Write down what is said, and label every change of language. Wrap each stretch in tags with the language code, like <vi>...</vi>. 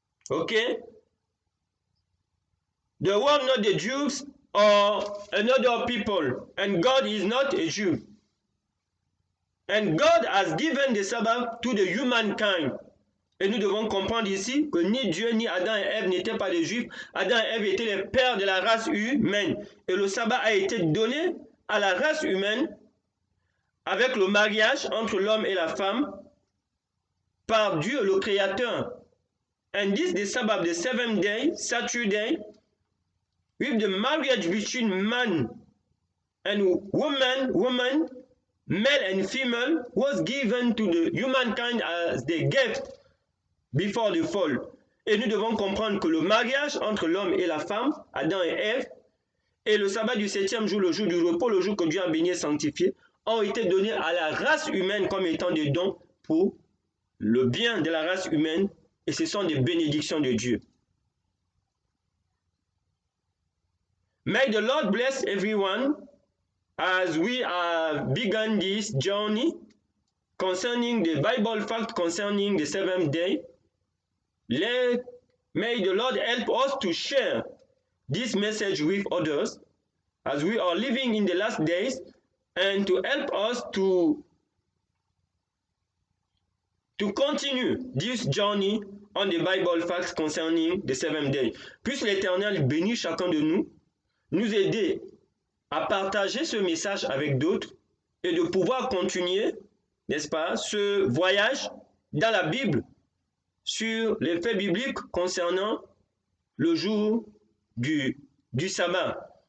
<en>Okay? They were not the Jews or another people, and God is not a Jew. And God has given the Sabbath to the humankind.</en> <fr>Et nous devons comprendre ici que ni Dieu ni Adam et Ève n'étaient pas des Juifs. Adam et Ève étaient les pères de la race humaine. Et le sabbat a été donné à la race humaine avec le mariage entre l'homme et la femme par Dieu le Créateur.</fr> <en>And this the Sabbath, the seventh day, Saturday, with the marriage between man and woman, male and female, was given to the humankind as the gift before the fall.</en> <fr>Et nous devons comprendre que le mariage entre l'homme et la femme, Adam et Ève, et le sabbat du septième jour, le jour du repos, le jour que Dieu a béni et sanctifié, ont été donnés à la race humaine comme étant des dons pour le bien de la race humaine, et ce sont des bénédictions de Dieu.</fr> <en>May the Lord bless everyone as we have begun this journey concerning the Bible fact concerning the seventh day. May the Lord help us to share this message with others as we are living in the last days, and to help us to continue this journey on the Bible facts concerning the seventh day.</en> <fr>Puisse l'Éternel bénir chacun de nous aider à partager ce message avec d'autres et de pouvoir continuer, n'est-ce pas, ce voyage dans la Bible sur les faits bibliques concernant le jour du sabbat.</fr>